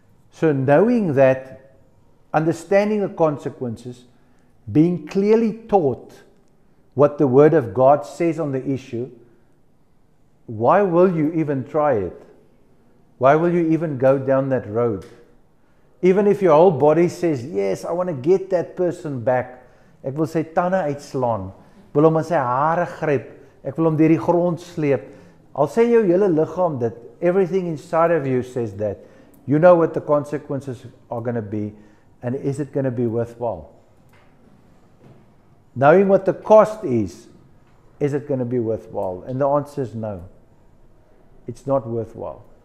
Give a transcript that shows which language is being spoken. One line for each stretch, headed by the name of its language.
English: So knowing that, understanding the consequences, being clearly taught what the Word of God says on the issue, why will you even try it? Why will you even go down that road? Even if your whole body says, yes, I want to get that person back.
Afrikaans: Ek wil sy tande uitslaan. Ek wil hom in sy hare gryp. Ek wil hom deur die grond sleep. Al sê jou hele liggaam dit,
English: everything inside of you says that. You know what the consequences are going to be, and is it going to be worthwhile? Knowing what the cost is it going to be worthwhile? And the answer is no. It's not worthwhile.